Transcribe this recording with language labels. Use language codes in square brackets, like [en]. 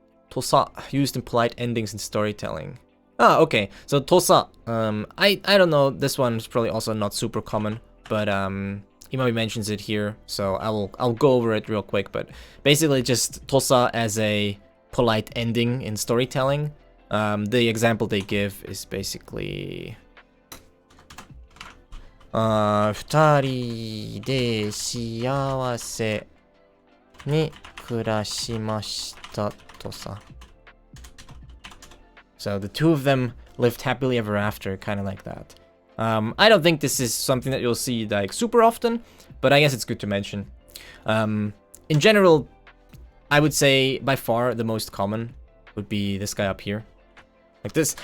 [en] Tosa, used in polite endings in storytelling. Okay. So tosa, I don't know. This one's probably also not super common, but Imami mentions it here, so I'll go over it real quick. But basically, just tosa as a polite ending in storytelling. The example they give is basically [ja] 二人で幸せに暮らしましたとさ. [en] So the 2 of them lived happily ever after, kind of like that. I don't think this is something that you'll see like super often, but I guess it's good to mention. In general, I would say by far the most common would be this guy up here. Like this.